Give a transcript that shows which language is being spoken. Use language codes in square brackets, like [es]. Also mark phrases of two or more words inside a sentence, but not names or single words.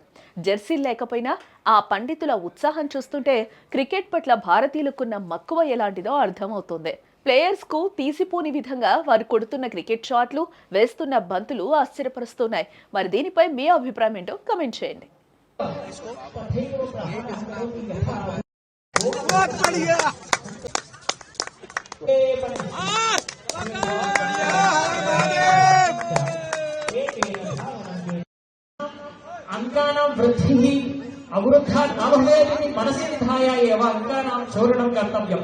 [te] జెర్సీలు లేకపోయినా ఆ పండితుల ఉత్సాహం చూస్తుంటే క్రికెట్ పట్ల భారతీయులకున్న మక్కువ ఎలాంటిదో అర్థమవుతుంది. ప్లేయర్స్కు తీసిపోని విధంగా వారు కొడుతున్న క్రికెట్ షాట్లు, వేస్తున్న బంతులు ఆశ్చర్యపరుస్తున్నాయి. మరి దీనిపై మీ అభిప్రాయం ఏంటో కమెంట్ చేయండి. [sa] अंकानां वृद्धिः अवरुद्धा न भवेदिति मनसि निधाय एव अंकानां चोरणं कर्तव्यं।